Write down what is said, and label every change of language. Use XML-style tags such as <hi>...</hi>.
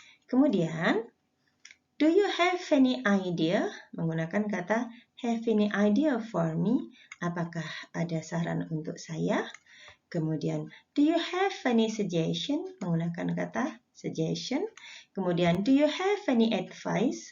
<en>Kemudian, do you have any idea?</en> <id>Menggunakan kata</id> <en>have any idea for me?</en> <id>Apakah ada saran untuk saya?</id> <en>Kemudian, do you have any suggestion?</en> <id>Menggunakan kata</id> <en>suggestion. Kemudian, do you have any advice?</en>